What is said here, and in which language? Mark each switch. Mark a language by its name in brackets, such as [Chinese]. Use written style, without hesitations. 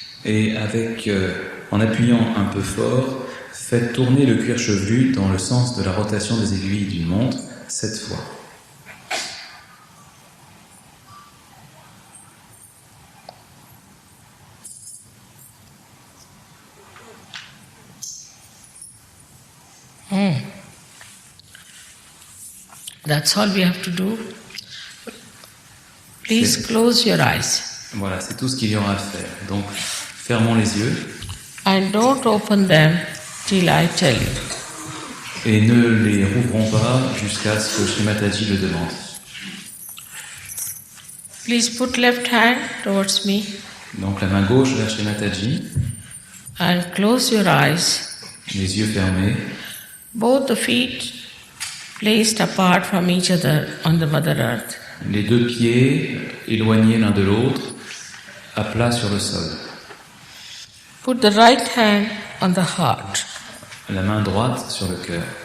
[French] et en appuyant un peu fort, faites tourner le cuir chevelu dans le sens de la rotation des aiguilles d'une montre 7 fois. [English] That's all we have to do. Please close your eyes [French] Voilà, c'est tout ce qu'il y aura à faire. Donc, fermons les yeux [English] and don't open them till I tell you. [French] et ne les rouvrons pas jusqu'à ce que Sri Mataji le demande. [English] Please put left hand towards me [French] Donc, la main gauche vers Sri Mataji, [English] and close your eyes. [French] les yeux fermés, [English] Both the feet placed apart from each other on the Mother Earth. [French] les deux pieds éloignés l'un de l'autre, à plat sur le sol. [English] Put the right hand on the heart. [French] La main droite sur le cœur.